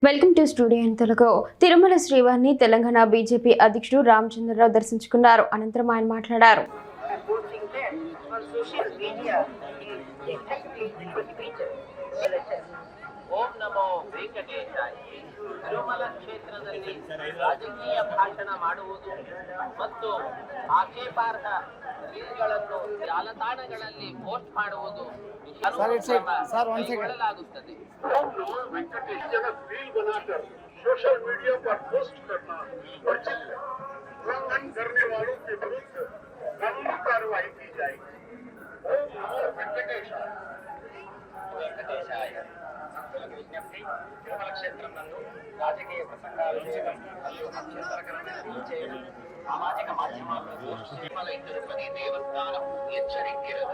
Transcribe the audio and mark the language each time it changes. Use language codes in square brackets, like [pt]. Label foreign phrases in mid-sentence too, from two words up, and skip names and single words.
[en] Welcome to studio in Telugu. [te] తిరుమల శ్రీవారిని తెలంగాణ బీజేపీ అధ్యక్షుడు రామచంద్రరావు దర్శించుకున్నారు. అనంతరం ఆయన మాట్లాడారు. [sa] ಓಂ ನಮೋ ವೆಂಕಟೇಶಾಯ. [kn] ತಿರುಮಲ ಕ್ಷೇತ್ರದಲ್ಲಿ ರಾಜಕೀಯ ಭಾಷಣ ಮಾಡುವುದು ಮತ್ತು ಆಕ್ಷೇಪಾರ್ಹ ರೀಲ್ಗಳನ್ನು ಜಾಲತಾಣಗಳಲ್ಲಿ ಪೋಸ್ಟ್ ಮಾಡುವುದು ಮಾಡಲಾಗುತ್ತದೆ. [hi] सोशल मीडिया पर पोस्ट करना वर्जित है। उल्लंघन करने वालों के विरुद्ध कानूनी कार्रवाई की जाएगी। [sa] ओम नमो वेंकटेशाय. [te] విజ్ఞప్తి, తిరుమల క్షేత్రం నందు రాజకీయ ప్రసంగాలు చేయడం మరియు అభ్యంతరకరమైన రీల్ చేయడం సామాజిక మాధ్యమాల్లో పోస్ట్ తిరుమల తిరుపతి దేవస్థానం హెచ్చరింக்கிறது.